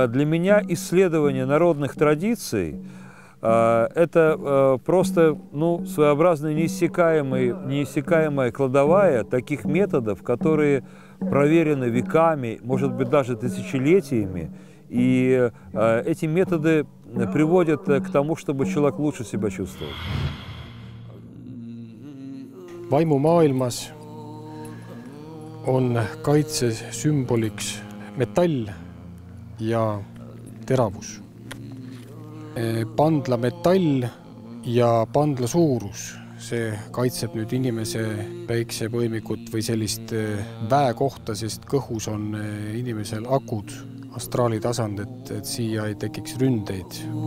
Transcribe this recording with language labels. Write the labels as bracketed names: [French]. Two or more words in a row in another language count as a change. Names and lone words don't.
[Russian] Для меня исследование народных традиций это просто своеобразная неиссякаемая кладовая таких методов, которые проверены веками, может быть, даже тысячелетиями. И эти методы приводят к тому, чтобы человек лучше себя чувствовал. [Estonian] Vaimumaailmas on kaitsesümboliks metall ja teravus. Pandla metall ja pandla suurus, see kaitseb nüüd inimese päiksepõimikut või sellist väekohta, sest kõhus on inimesel akud, astraali tasand, et siia ei tekiks ründeid.